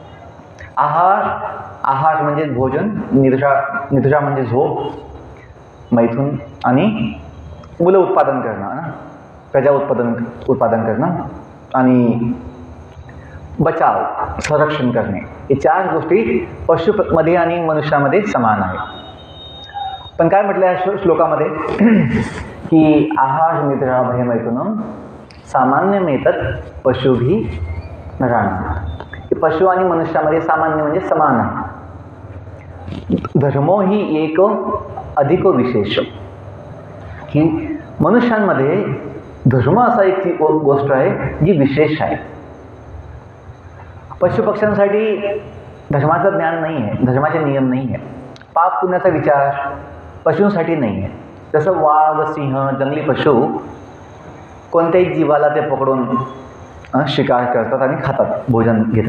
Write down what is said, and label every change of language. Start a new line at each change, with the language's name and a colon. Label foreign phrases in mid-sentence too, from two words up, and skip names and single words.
Marathi: आहार म्हणजे भोजन, निद्रा म्हणजे झोप, मैथुन आणि मुलं उत्पादन करणं, प्रजा उत्पादन करणं आणि बचाव, संरक्षण करणे. हे 4 गोष्टी पशुमध्ये आणि मनुष्यामध्ये समान आहे. पण काय म्हटलं या श्लोकामध्ये की
Sanskrit: आहार निद्रा भय मैथुनम सामान्यमेतद पशुभिः नराणां.
Marathi: हे पशु आणि मनुष्यामध्ये सामान्य म्हणजे समान आहे.
Sanskrit: धर्मो हि
Marathi: एक अधिक विशेष, की मनुष्यांमध्ये धर्म असा एक गोष्ट आहे जी विशेष आहे. पशुपक्ष्यांसाठी धर्माचं ज्ञान नाही आहे, धर्माचे नियम नाही आहे. पाप पुण्याचा विचार पशूंसाठी नाही आहे. जसं वाघ, सिंह, जंगली पशु कोणत्याही जीवाला ते पकडून शिकार करतात आणि खातात, भोजन घेतात.